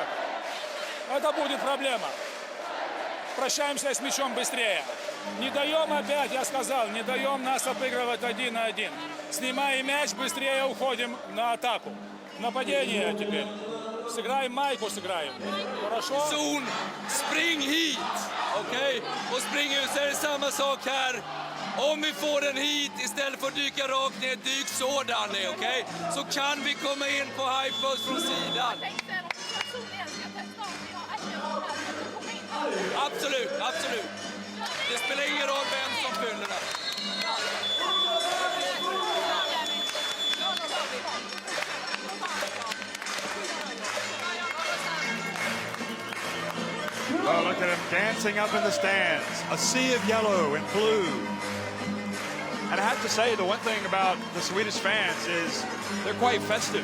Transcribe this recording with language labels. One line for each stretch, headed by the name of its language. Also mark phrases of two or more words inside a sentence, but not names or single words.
Russian: Это будет проблема. Прощаемся с мячом быстрее. Не даем опять, я сказал, не даем нас обыгрывать 1 на 1. Снимаем мяч, быстрее уходим на атаку. Нападение теперь. Сыграем майку, сыграем. Хорошо?
Swedish: Zon, spring hit! Okej? Och spring ut så är det samma sak här. Om vi får den hit istället för att dyka rakt ner, dyk så Danny, okej? Så kan vi komma in på high post från sidan. Absolut, absolut. Det spelar ingen roll vem som fyller den.
English: Oh, look at him dancing up in the stands. A sea of yellow and blue. And I have to say, the one thing about the Swedish fans is they're quite festive.